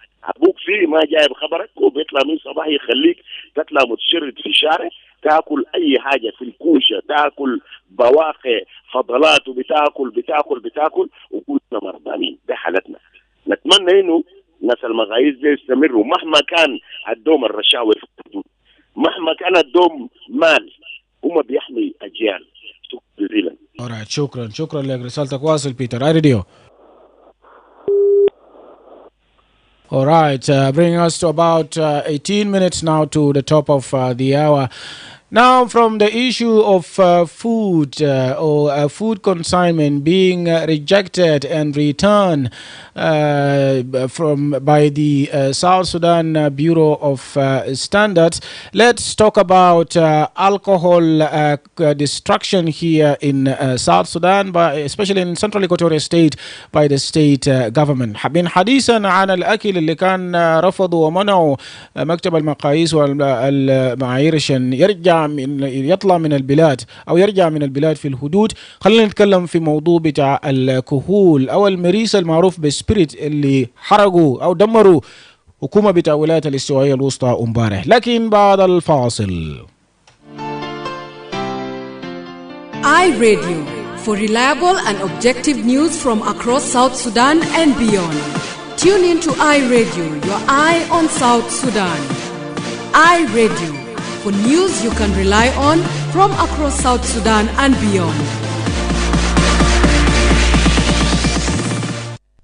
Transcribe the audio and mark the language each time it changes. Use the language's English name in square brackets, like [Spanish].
[Arabic] أبوك فيه ما جايب خبرك وبيطلع من صباح يخليك تطلع متشرد في الشارع، تاكل أي حاجة في الكوشة، تاكل بواقي فضلات وبتاكل وكلنا مرضانين. ده حالتنا. نتمنى إنه ناس المغايز دي يستمروا مهما كان الدوم الرشاوي في الحدود، مهما كان الدوم مال، هم بيحمي أجيال. شكرا جزيلا. Alright, شكرا لك، رسالتك واصل بيتر. [English] Radio. All right, bringing us to about 18 minutes now to the top of the hour. Now, from the issue of food or food consignment being rejected and returned by the South Sudan Bureau of Standards, let's talk about alcohol destruction here in South Sudan, especially in Central Equatorial State by the state government. [Arabic] من حديثا عن الأكل اللي كان رفضوا ومنعوا مكتب المقاييس والمعايير عشان يطلع من البلاد أو يرجع من البلاد في الحدود، خلينا نتكلم في موضوع بتاع الكحول أو المريسة المعروف بالسبيريت اللي حرقوا أو دمروا حكومة بتاع ولاية الاستوائية الوسطى امبارح. لكن بعد الفاصل. [English] iRadio for reliable and objective news from across South Sudan and beyond. Tune in to iRadio, your eye on South Sudan. iRadio for news you can rely on from across South Sudan and beyond.